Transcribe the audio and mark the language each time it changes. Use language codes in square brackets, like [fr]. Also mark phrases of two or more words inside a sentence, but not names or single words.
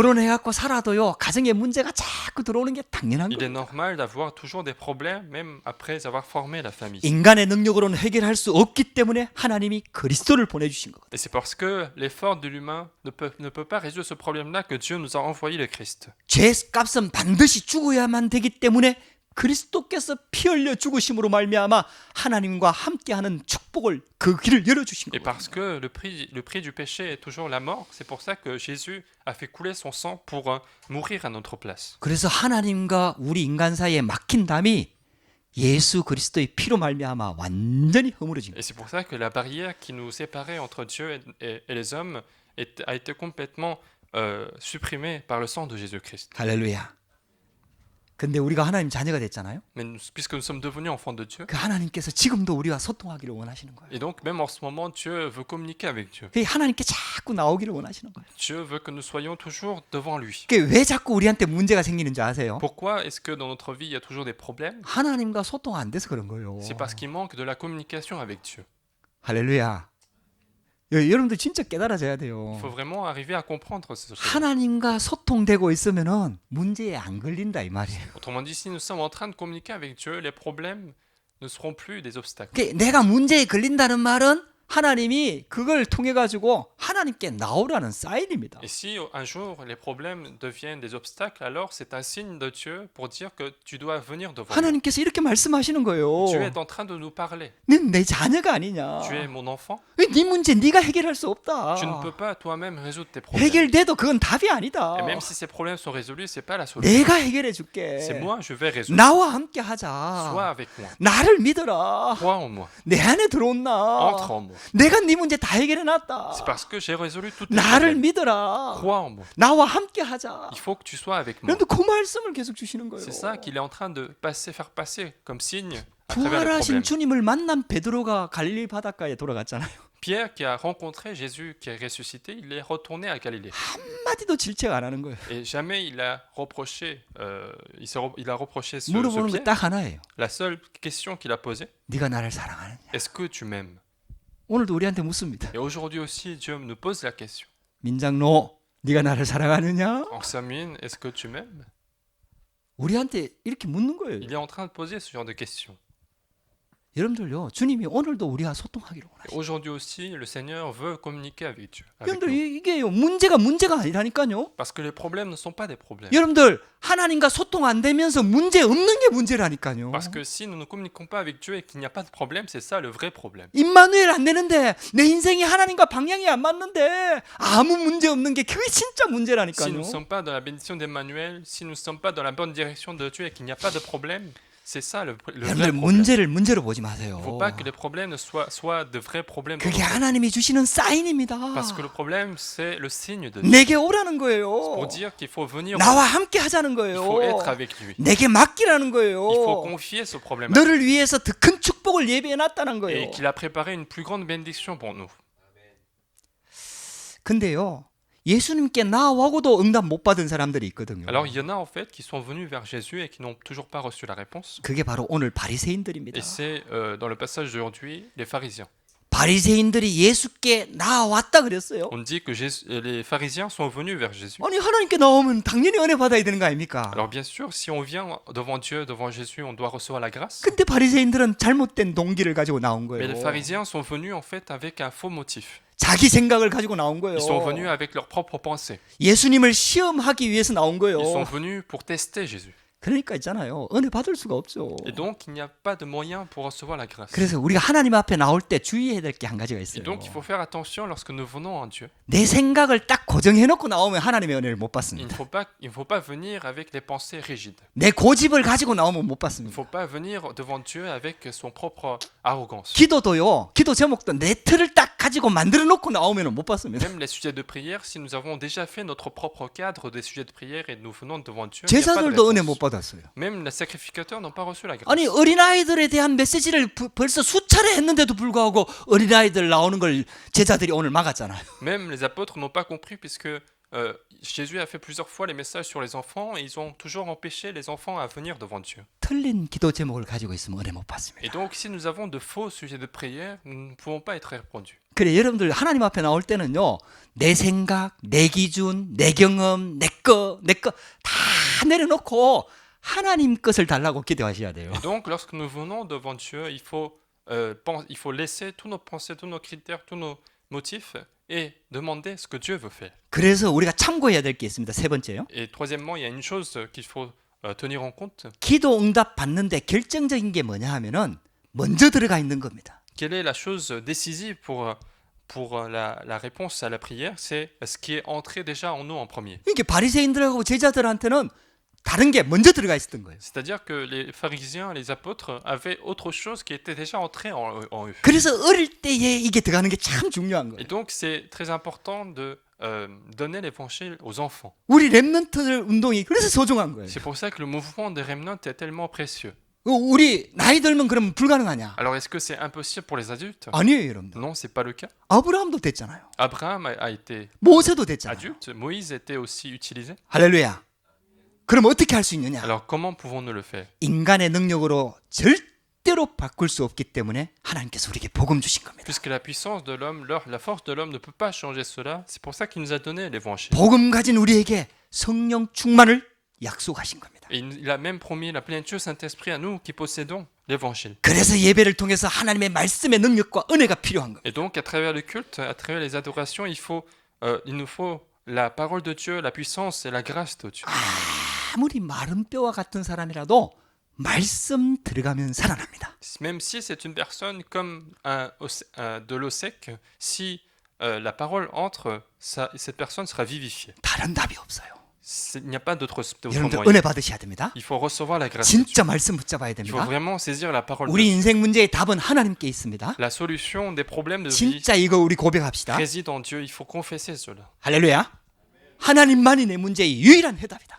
[ko] 결혼해갖고 살아도요 가정에 문제가 자꾸 들어오는 게 당연한 [fr] Il est [ko] 겁니다. [fr] normal d'avoir toujours des problèmes, même après avoir formé la famille. [ko] 인간의 능력으로는 해결할 수 없기 때문에 하나님이 그리스도를 보내주신 거거든요. [fr] Et c'est parce que l'effort de l'humain ne peut pas résoudre ce problème-là que Dieu nous a envoyé le Christ. [ko] 죄값은 반드시 죽어야만 되기 때문에 그리스도께서 피 흘려 죽으심으로 말미암아 하나님과 함께하는 축복을 그 길을 열어주신 [fr] Et [ko] 거예요. [fr] parce que le prix du péché est toujours la mort, c'est pour ça que Jésus a fait couler son sang pour mourir à notre place. [ko] 그래서 하나님과 우리 인간 사이에 막힌 담이 예수 그리스도의 피로 말미암아 완전히 허물어진 거예요. [fr] Et c'est pour ça que la barrière qui nous séparait entre Dieu et les hommes a été complètement supprimée par le sang de Jésus-Christ. [ko] 할렐루야. 근데 우리가 하나님 자녀가 됐잖아요. [fr] Mais puisque nous sommes devenus enfants de Dieu, [ko] 그 하나님께서 지금도 우리와 소통하기를 원하시는 거예요. [fr] et donc même en ce moment, Dieu veut communiquer avec Dieu. [ko] 그 하나님께 자꾸 나오기를 원하시는 거예요. [fr] Dieu veut que nous soyons toujours devant lui. [ko] 그게 왜 자꾸 우리한테 문제가 생기는 줄 아세요? [fr] Pourquoi est-ce que dans notre vie, il y a toujours des problèmes? [ko] 하나님과 소통 안 돼서 그런 거예요. [fr] C'est parce qu'il manque de la communication avec Dieu. [ko] 할렐루야. 여러분들 진짜 깨달아져야 돼요. [fr] Il faut vraiment arriver à comprendre ces choses. [ko] 하나님과 소통되고 있으면은 문제에 안 걸린다 이 말이에요. [fr] Autrement dit, si nous sommes en train de communiquer avec Dieu, les problèmes ne seront plus des obstacles. [ko] 그게 내가 문제에 걸린다는 말은 하나님이 그걸 통해 가지고 하나님께 나오라는 사인입니다. [fr] Et si un jour les problèmes deviennent des obstacles, alors c'est un signe de Dieu pour dire que tu dois venir devant lui. [ko] 하나님께서 이렇게 말씀하시는 거예요. [fr] Dieu est en train de nous parler. [ko] 넌 내 자녀가 아니냐? [fr] Tu es mon enfant. [ko] 네 문제 네가 해결할 수 없다. [fr] Tu ne peux pas toi-même résoudre tes problèmes. [ko] 해결돼도 그건 답이 아니다. [fr] Et même si ces problèmes sont résolus, c'est pas la solution. [ko] 내가 해결해 줄게. [fr] C'est moi, je vais résoudre. [ko] 나와 함께 [fr] Sois [ko] 하자. [fr] avec moi. [ko] 나를 믿어라. [fr] Crois en moi. [ko] 내 안에 들어온나. [fr] Entre en moi. [ko] 내가 네 문제 다 해결해 놨다. [fr] C'est parce que j'ai résolu toutes tes [ko] 나를 [fr] problèmes. [ko] 믿어라. [fr] Crois en moi. [ko] 나와 함께 하자. [fr] Il faut que tu sois avec moi. [ko] 여러분들 그 말씀을 계속 주시는 거예요. [fr] C'est ça qu'il est en train de faire passer comme signe à travers les [ko] 부활하신 [fr] problèmes. [ko] 주님을 만난 베드로가 갈릴리 바닷가에 돌아갔잖아요. [fr] Pierre, qui a rencontré Jésus, qui est ressuscité, il est retourné à Galilée. [ko] 한마디도 질책 안 하는 거예요. [fr] Et jamais il a reproché, il a reproché ce [ko] 물어보는 거 [fr] Pierre. [ko] 딱 하나예요. [fr] La seule question qu'il a posée, [ko] 네가 나를 사랑하느냐? [fr] est-ce que tu m'aimes? [ko] 오늘도 우리한테 묻습니다. [fr] Et aujourd'hui aussi, Dieu nous pose la question. [ko] 민장로, 네가 나를 사랑하느냐? [fr] En Samine, est-ce que tu m'aimes? [ko] 우리한테 이렇게 묻는 거예요. [fr] Il est en train de poser ce genre de questions. [ko] 여러분들요, 주님이 오늘도 우리와 소통하기를 [fr] Et [ko] 원하시죠. [fr] aujourd'hui aussi, le Seigneur veut communiquer avec Dieu. Avec [ko] 여러분들 [fr] nous. [ko] 이게요, 문제가 아니라니까요. [fr] Parce que les problèmes ne sont pas des problèmes. [ko] 여러분들 하나님과 소통 안 되면서 문제 없는 게 문제라니까요. [fr] Parce que si nous ne communiquons pas avec Dieu et qu'il n'y a pas de problème, c'est ça le vrai problème. [ko] 임마누엘 안 되는데 내 인생이 하나님과 방향이 안 맞는데 아무 문제 없는 게 그게 진짜 [fr] Si nous [ko] 문제라니까요. [fr] ne sommes pas dans la bénédiction d'Emmanuel, si nous ne sommes pas dans la bonne direction de Dieu et qu'il n'y a pas de problème, c'est ça le vrai [ko] 여러분들 [fr] problème. [ko] 문제를 문제로 보지 [fr] Il ne [ko] 마세요. [fr] faut pas que les problèmes soient de vrais problèmes. dans [ko] 그게 [fr] nos vies. [ko] 하나님이 주시는 사인입니다. [fr] Parce que le problème, c'est le signe de Dieu. [ko] 내게 오라는 [fr] Pour [ko] 거예요. [fr] dire qu'il faut venir, [ko] 나와 함께 하자는 [fr] il [ko] 거예요. [fr] faut être avec lui. [ko] 내게 맡기라는 [fr] Il faut [ko] 거예요. [fr] confier ce problème à lui. [ko] 너를 위해서 더 큰 축복을 예비해 놨다는 [fr] Et [ko] 거예요. [fr] qu'il a préparé une plus grande bénédiction pour nous. [ko] 근데요, 예수님께 나와고도 응답 못 받은 사람들이 있거든요. [fr] Alors il y en a en fait qui sont venus vers Jésus et qui n'ont toujours pas reçu la réponse. [ko] 그게 바로 오늘 바리새인들입니다. [fr] Et c'est dans le passage d'aujourd'hui les pharisiens. [ko] 바리새인들이 예수께 나왔다 그랬어요. [fr] On dit que les pharisiens sont venus vers Jésus. [ko] 아니 하나님께 나오면 당연히 은혜 받아야 되는 거 아닙니까? [fr] Alors bien sûr, si on vient devant Dieu, devant Jésus, on doit recevoir la grâce. [ko] 근데 바리새인들은 잘못된 동기를 가지고 나온 [fr] Mais les [ko] 거예요. [fr] pharisiens sont venus en fait avec un faux motif. [ko] 자기 생각을 가지고 나온 거예요. [fr] Ils sont venus avec leurs propres pensées. [ko] 예수님을 시험하기 위해서 나온 거예요. [fr] Ils sont venus pour tester Jésus. [ko] 그러니까 있잖아요. 은혜 받을 수가 없죠. [fr] Et donc, il n'y a pas de moyen pour recevoir la grâce. [ko] 그래서 우리가 하나님 앞에 나올 때 주의해야 될 게 한 가지가 [fr] Et [ko] 있어요. [fr] donc, il faut faire attention lorsque nous venons à Dieu. [ko] 내 생각을 딱 고정해 놓고 나오면 하나님의 은혜를 못 [fr] Il ne [ko] 받습니다. [fr] faut pas venir avec les pensées rigides. [ko] 내 고집을 가지고 나오면 못 [fr] Il ne [ko] 받습니다. [fr] faut pas venir devant Dieu avec son propre arrogance. [ko] 기도도요. 기도 제목도 내 틀을 딱 가지고 만들어 놓고 나오면 못 받습니다. [fr] Même les sujets de prière, si nous avons déjà fait notre propre cadre des sujets de prière et nous venons devant Dieu, il n'y a pas de [ko] 제사들도 은혜 [fr] réponse. [ko] 못 받았어요. [fr] Même les sacrificateurs n'ont pas reçu la grâce. [ko] 아니 어린아이들에 대한 메시지를 벌써 수차례 했는데도 불구하고 어린아이들 나오는 걸 제자들이 오늘 막았잖아요. [fr] Même les apôtres n'ont pas compris puisque Jésus a fait plusieurs fois les messages sur les enfants et ils ont toujours empêché les enfants à venir devant Dieu. [ko] 틀린 기도 제목을 가지고 있으면 은혜 못 [fr] Et [ko] 받습니다. [fr] donc, si nous avons de faux sujets de prière, nous ne pouvons pas être répondus. [ko] 그래 여러분들 하나님 앞에 나올 때는요. 내 생각, 내 기준, 내 경험, 내 거 다 내려놓고 하나님 것을 달라고 기도하셔야 돼요. [fr] Et donc, lorsque nous venons devant Dieu, il faut laisser tous nos pensées, tous nos critères, tous nos motifs et demander ce que Dieu veut faire. [ko] 그래서 우리가 참고해야 될 게 있습니다. 세 번째요. [fr] Et troisièmement, il y a une chose qu'il faut tenir en compte. [ko] 기도 응답 받는데 결정적인 게 뭐냐 하면은 먼저 들어가 있는 겁니다. [fr] Quelle est la chose décisive pour la réponse à la prière? C'est ce qui est entré déjà en nous en premier. [ko] 이게 바리새인들하고 제자들한테는 다른 게 먼저 들어가 있었던 거예요. [fr] C'est-à-dire que les pharisiens, les apôtres avaient autre chose qui était déjà entré en eux. [ko] 그래서 어릴 때에 이게 들어가는 게 참 중요한 [fr] Et [ko] 거예요. [fr] donc, c'est très important de donner l'évangile aux enfants. [ko] 우리 랩런트 운동이 그래서 소중한 거예요. [fr] C'est pour ça que le mouvement des remnants est tellement précieux. [ko] 우리 나이 들면 그러면 불가능하냐? [fr] Alors, est-ce que c'est impossible pour les adultes? [ko] 아니에요, 여러분들. [fr] Non, c'est pas le cas. [ko] 아브라함도 됐잖아요. [fr] Abraham a été [ko] 모세도 됐잖아요. [fr] adulte, Moïse était aussi utilisé. [ko] 할렐루야. 그럼 어떻게 할 수 있느냐? [fr] Alors, comment pouvons-nous le faire? [ko] 인간의 능력으로 절대로 바꿀 수 없기 때문에 하나님께서 우리에게 복음 주신 겁니다. [fr] Puisque la puissance de l'homme, la force de l'homme ne peut pas changer cela, c'est pour ça qu'il nous a donné l'évangile. [ko] 복음 가진 우리에게 성령 충만을 약속하신 겁니다. [fr] Et il a même promis la plénitude du Saint-Esprit à nous qui possédons l'évangile. [ko] 그래서 예배를 통해서 하나님의 말씀의 능력과 은혜가 필요한 겁니다. [fr] Et donc, à travers le culte, à travers les adorations, il nous faut la parole de Dieu, la puissance et la grâce de Dieu. [ko] 아무리 마른 뼈와 같은 사람이라도 말씀 들어가면 살아납니다. [fr] Même si c'est une personne comme de l'eau sec, si la parole entre, cette personne sera vivifiée. [ko] 다른 답이 없어요. [fr] Il n'y a pas d'autre [ko] 여러분들 [fr] moyen. [ko] 은혜 받으셔야 됩니다. [fr] Il faut recevoir la grâce de Dieu. [ko] 진짜 말씀 붙잡아야 [fr] Il faut [ko] 됩니다. [fr] vraiment saisir la parole de [ko] 우리 [fr] Dieu. [ko] 인생 문제의 답은 하나님께 있습니다. [fr] La solution des problèmes de vie [ko] 진짜 이거 우리 고백합시다. [fr] réside en Dieu. Il faut confesser cela. [ko] 할렐루야. 하나님만이 내 문제의 유일한 해답이다.